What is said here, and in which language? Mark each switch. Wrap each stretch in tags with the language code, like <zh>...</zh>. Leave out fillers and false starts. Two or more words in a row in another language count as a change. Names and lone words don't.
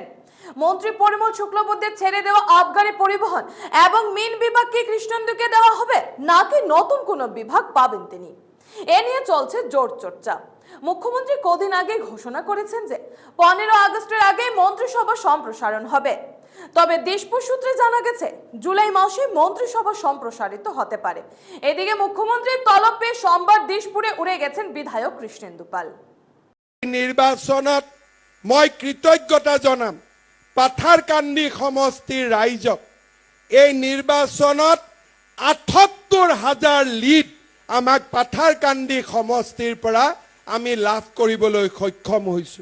<bn>মন্ত্রী পরিমল শুক্লবৈদ্যের ছেড়ে দেওয়া আবগারি পরিবহন এবং মিন বিভাগ কি কৃষ্ণেন্দুকে দেওয়া হবে নাকি নতুন কোনো বিভাগ পাবেন তিনি, এ নিয়ে চলছে জোর চর্চা। মুখ্যমন্ত্রী কদিন আগে ঘোষণা করেছেন যে 15 আগস্টের আগে মন্ত্রিসভা সম্প্রসারণ হবে। তবে দিশপুর সূত্রে জানা গেছে জুলাই মাসে মন্ত্রিসভা সম্প্রসারিত হতে পারে। এদিকে মুখ্যমন্ত্রীর তলব পেয়ে সোমবার দিশপুরে উড়ে গেছেন বিধায়ক কৃষ্ণেন্দু পাল।</bn> <as>নির্বাচনত মই কৃতজ্ঞতা জনাম পাথারকান্দি সমষ্টিৰ ৰাইজক। এই নিৰ্বাচনত ৭৮,০০০ লিড আমাক পাথারকান্দি সমষ্টিৰ পৰা আমি লাভ কৰিবলৈ সক্ষম হৈছো।</as>